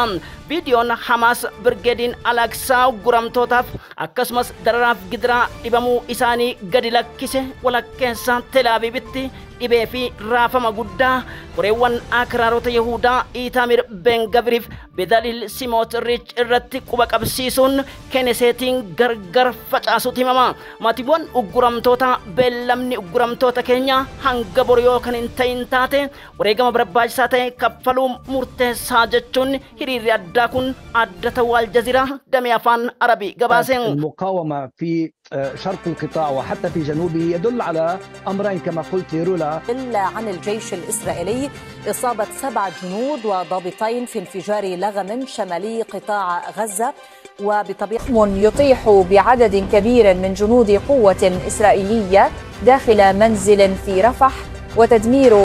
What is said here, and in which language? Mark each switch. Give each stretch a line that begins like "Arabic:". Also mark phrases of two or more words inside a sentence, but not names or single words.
Oromo: Viidiyoon Hamas Birgeediin Alaqsaa ugguramtootaaf akkasumas dararaaf gidiraa dhibamuu isaanii gadi lakkise walakkeessa Tel Aviivitti dhibee fi raafama guddaa qoreewwan akraarota Yahudaa Itamir Ben-Gaviriif Bezalel Smotrich irratti quba qabsiisuun Kenneseetiin gargar facaasuutti himama. Maatiiwwan ugguramtoota beellamni ugguramtoota keenya hanga boriyoo kan hin ta'in taate wareegama barbaachisaa ta'e kaffaluu murteessaa jechuun hiriirri addaa kun adda ta'uu Aljaziiraa damee afaan Arabii gabaaseen.
Arabic: المقاومة في شرق القطاع وحتى في جنوبه يدل على أمرين كما قلت رولا. عن الجيش الإسرائيلي إصابة 7 جنود وضابطين في انفجار لغم شمالي قطاع غزة، وبطبيعة يطيح بعدد كبير من جنود قوة إسرائيلية داخل منزل في رفح وتدمير.